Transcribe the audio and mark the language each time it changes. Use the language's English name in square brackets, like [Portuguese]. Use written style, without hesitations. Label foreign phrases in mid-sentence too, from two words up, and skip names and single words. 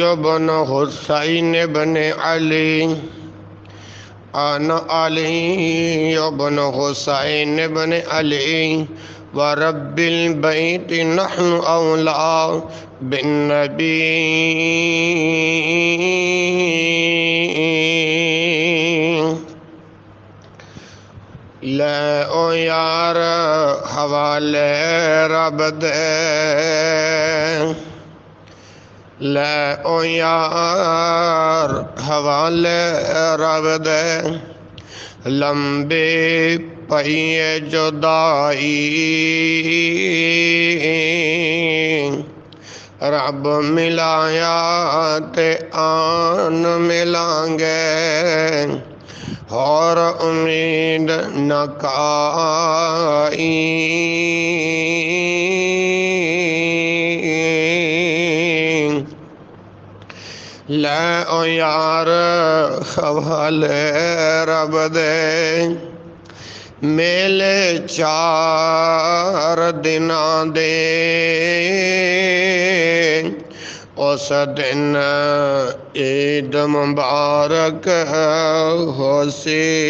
[Arabic] بن حسين بن علي أنا علي بن حسين بن علي ورب البيت نحن أولى بالنبي لا [Punjabi] یار حوالے رب دے لے او یار حوالے رب دے لمبے پئیے جدائی رب ملایا تے آن ملائیں گے اور امید نہ کائی لے او یار حوالے رب دے میلے چار دناں دے اس دن عید مبارک ہو سی